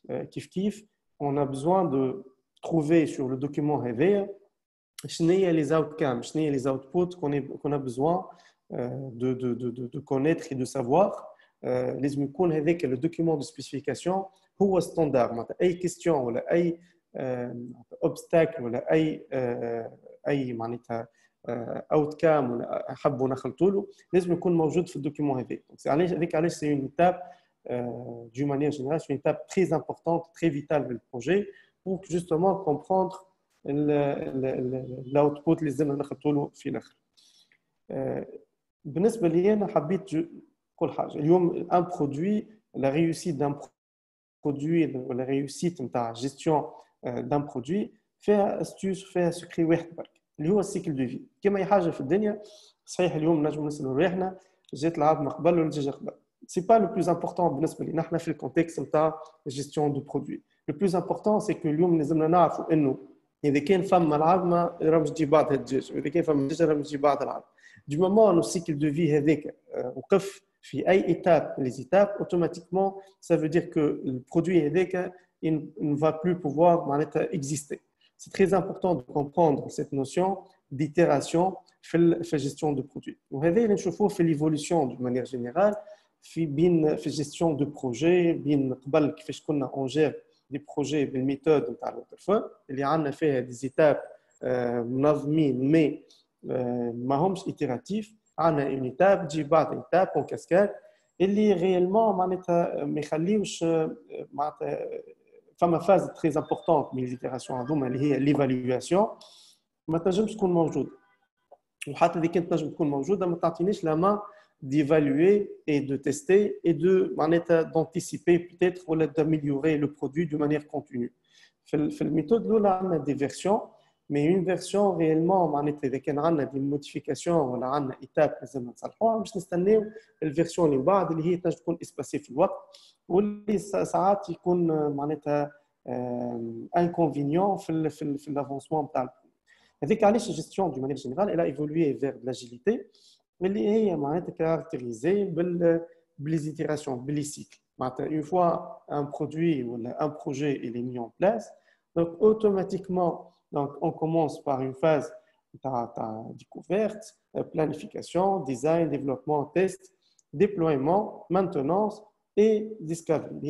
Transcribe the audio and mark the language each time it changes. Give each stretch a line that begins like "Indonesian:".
French: Kif, on a besoin de trouver sur le document réveil les outcomes, les outputs qu'on a besoin de connaître et de savoir.
Arabic: لازم يكون هذاك le document de spécification هو standard. معناتها أي question ولا أي obstacle ولا أي معناتها outcome ولا حبوا نخلطوا له لازم يكون موجود في الدوكيمون هذاك.
French: هذاك علاش c'est une étape d'une manière générale, c'est une étape très importante, très vitale du projet pour justement comprendre l'output
Arabic: اللي لازم نخلطوا له في الآخر. بالنسبة لي أنا حبيت نقول حاجة اليوم un produit, la réussite d'un produit ou la réussite نتاع gestion d'un produit فيها astuce فيها secret واحد برك اللي هو السيكل دو في. كما أي حاجة في الدنيا صحيح اليوم نجم نسألوا روحنا جات العظمة قبل ولا الدجاجة قبل.
French: C'est pas le plus important
Arabic: بالنسبة لنا احنا في الكونتكست نتاع
French: gestion de produit. Le plus important c'est que
Arabic: اليوم لازمنا نعرفوا إنه إذا كان فما العظمة راه باش تجي بعض الدجاج وإذا كان فما الدجاجة راه باش تجي بعض العظم.
French: Du moment où le cycle de vie هذاك وقف في أي étape les étapes automatiquement ça veut dire que le produit هذاك il ne va plus pouvoir معناتها exister. C'est très important de comprendre cette notion d'itération في la gestion de produit.
Arabic: وهذا اللي نشوفوه في l'évolution d'une manière générale في gestion de projet بين قبل كيفاش كنا on gère des projets بالميثود نتاع الوترفول اللي عندنا فيها des étapes منظمين mais ما همش itératifs. عندنا une étape تجي بعد étape en cascade اللي réellement معناتها ما يخليوش معناتها فما phase très importante من l'itération هذوما اللي هي l'évaluation ما تنجمش تكون موجوده وحتى إذا كانت تنجم تكون موجوده ما تعطينيش la main d'évaluer et de tester et de d'anticiper peut-être ou d'améliorer le produit de manière continue. في الميثود الاولى عندنا des versions mais une version réellement معناتها اذا كان عندنا دي موديفيكاسيون ولا عندنا ايتاب لازم نصلحوها باش نستناو الفيرسيون اللي بعد اللي هي تنجم تكون اسباسي في الوقت واللي ساعات يكون معناتها انكونفينيون في الافونسمون نتاع هذيك. علاش الجيستيون دو مانيير جينيرال
French: elle a évolué vers de l'agilité
Arabic: اللي هي معناتها كاركتيريزي بالليزيتيراسيون بالليسيكل.
French: معناتها une fois un produit ou un projet il est mis en place donc automatiquement donc on commence par une phase de découverte, planification, design, développement, test, déploiement, maintenance et discovery.